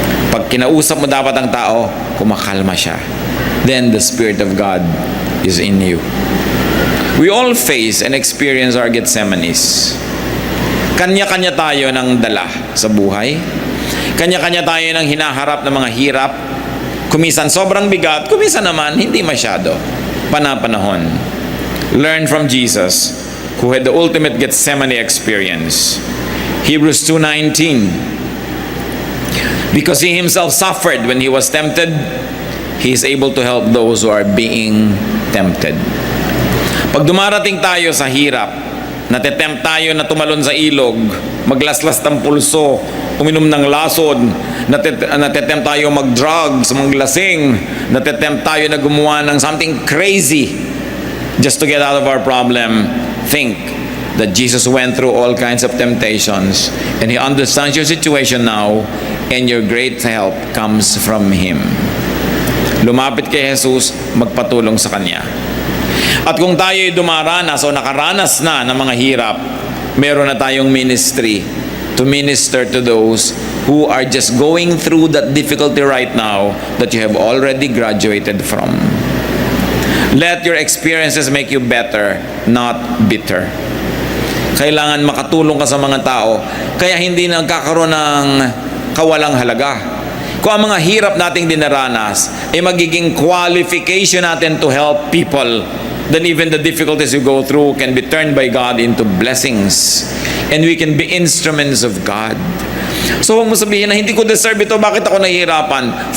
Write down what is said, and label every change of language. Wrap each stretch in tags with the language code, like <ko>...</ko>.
<tl>Pag kinausap mo dapat ang tao, kumakalma siya.</tl> <en>Then the Spirit of God is in you. We all face and experience our Gethsemanes.</en> <tl>Kanya-kanya tayo ng dala sa buhay. Kanya-kanya tayo ng hinaharap ng mga hirap. Kumisan sobrang bigat, kumisan naman hindi masyado. Panapanahon.</tl> <en>Learn from Jesus, who had the ultimate Gethsemane experience. Hebrews 2:19. Because he himself suffered when he was tempted, he is able to help those who are being tempted.</en> <tl>Pag dumarating tayo sa hirap, Natetempt tayo na tumalon sa ilog, maglaslas ng pulso, uminom ng lason. Natetempt tayo mag-drugs, maglasing. Natetempt tayo na gumawa ng</tl> <en>something crazy just to get out of our problem. Think that Jesus went through all kinds of temptations and He understands your situation now, and your great help comes from Him.</en> <tl>Lumapit kay Jesus, magpatulong sa Kanya. At kung tayo'y dumaranas o nakaranas na ng mga hirap, meron na tayong</tl> <en>ministry to minister to those who are just going through that difficulty right now that you have already graduated from. Let your experiences make you better, not bitter.</en> <tl>Kailangan makatulong ka sa mga tao, kaya hindi nagkakaroon ng kawalang halaga. Kung ang mga hirap nating dinaranas ay magiging qualification natin</tl> <en>to help people, then even the difficulties you go through can be turned by God into blessings. And we can be instruments of God.</en> <tl>So huwag mo sabihin na hindi ko deserve ito, bakit ako nahihirapan?</tl>